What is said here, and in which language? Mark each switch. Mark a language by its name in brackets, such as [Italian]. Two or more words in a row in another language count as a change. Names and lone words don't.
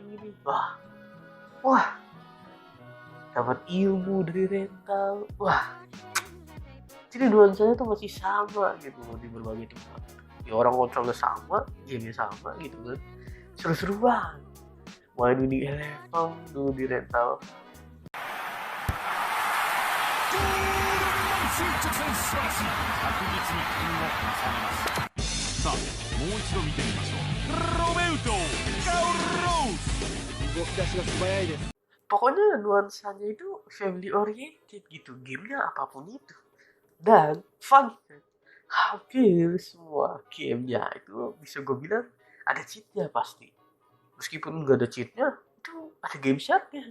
[Indonesian] Wah, dapat ilmu dari rental. Wah, jadi nuansanya tuh masih sama gitu di berbagai tempat. Ya orang kontrolnya sama, gamenya sama gitu kan. Seru-seru banget. Main Winning Eleven dulu di rental. [Japanese] 進直線素晴らしい確実に点を重ねますさあもう一度見てみましょうロベウトガウロース動き出しが素早いです [Indonesian] Pokoknya nuansanya itu [English] family oriented [Indonesian] gitu, gamenya apapun itu. Dan fun, hampir semua gamenya itu bisa gue bilang ada cheatnya pasti. Meskipun nggak ada cheatnya, itu ada game sharknya.